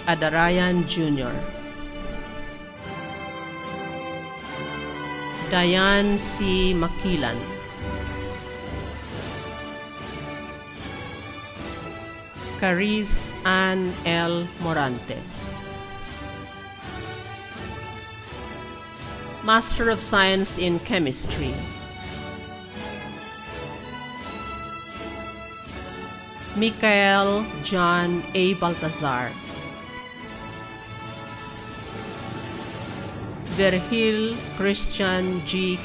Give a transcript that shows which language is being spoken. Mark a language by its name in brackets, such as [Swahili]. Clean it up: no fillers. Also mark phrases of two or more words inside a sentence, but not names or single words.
[English] Adarayan Jr., Diane C. Makilan, Carice Ann L. Morante, Master of Science in Chemistry, Michael John A. Baltazar, Virgil Christian G.